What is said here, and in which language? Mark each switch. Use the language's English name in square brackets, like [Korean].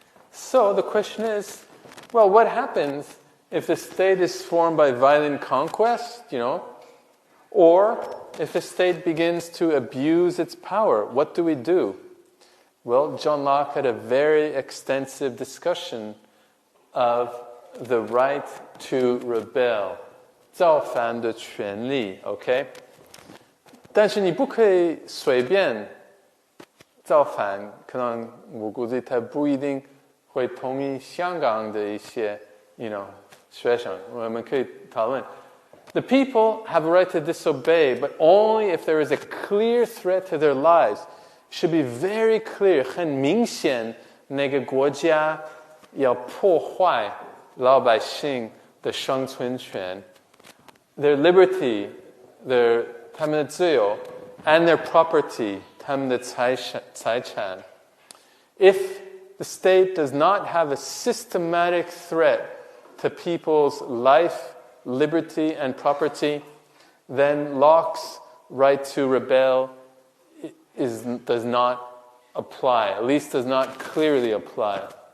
[English] So the question is, well, what happens if the state is formed by violent conquest, or if the state begins to abuse its power? What do we do? Well, John Locke had a very extensive discussion of the right to rebel. [Chinese] 造反的权利 OK？但是你不可以随便造反，可能我估计他不一定会同意香港的一些学生，我们可以讨论。 [English] The people have a right to disobey, but only if there is a clear threat to their lives. It should be very clear, [Chinese] 很明显那个国家要破坏老百姓的生存权。 [English] Their liberty, [Chinese] 他们的自由 [English] and their property, [Chinese] 他们的财产. [English] If the state does not have a systematic threat to people's life, liberty, and property, then Locke's right to rebel does not apply, at least does not clearly apply.